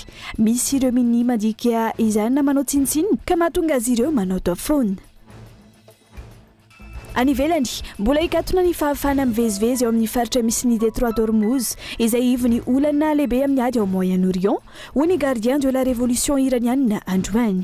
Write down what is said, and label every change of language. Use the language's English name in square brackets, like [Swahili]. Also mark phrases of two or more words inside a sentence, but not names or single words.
[Malagasy] Misy ireo mini mandika izany na manao tsinitsiny ka mahatonga azy ireo manao tao foana. Any ivelany, mbola hikatona ny fahafana mivezivezy eo amin'ny faritra misy ny Détroit d'Ormuz izay ivony olana lehibe amin'ny ady ao Moyen-Orient hoy ny [French] gardien de la révolution iranienne [Malagasy] androany.